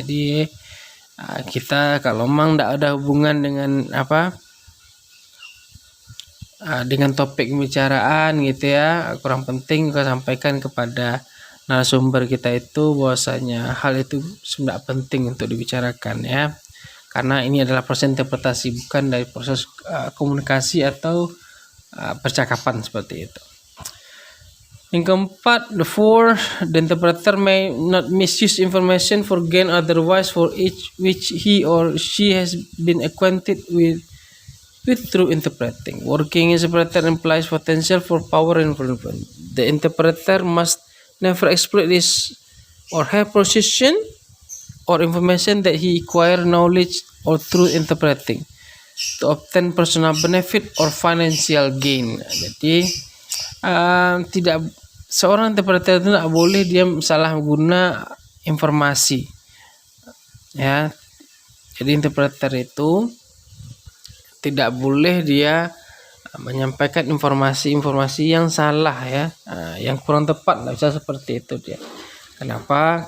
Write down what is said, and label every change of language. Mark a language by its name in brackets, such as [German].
[Indonesian] Jadi kita kalau memang tidak ada hubungan dengan dengan topik pembicaraan gitu ya, kurang penting kita sampaikan kepada narasumber kita itu bahwasanya hal itu tidak penting untuk dibicarakan ya, karena ini adalah proses interpretasi, bukan dari proses komunikasi atau percakapan seperti itu. Yang keempat, [English] the interpreter may not misuse information for gain otherwise for which he or she has been acquainted with through interpreting. Working as a interpreter implies potential for power and influence. The interpreter must never exploit his or her position or information that he acquire knowledge or through interpreting to obtain personal benefit or financial gain. [Indonesian] Jadi tidak, seorang interpreter itu tidak boleh dia salah guna informasi ya. Jadi interpreter itu tidak boleh dia menyampaikan informasi-informasi yang salah ya, yang kurang tepat, tidak bisa seperti itu dia. Kenapa?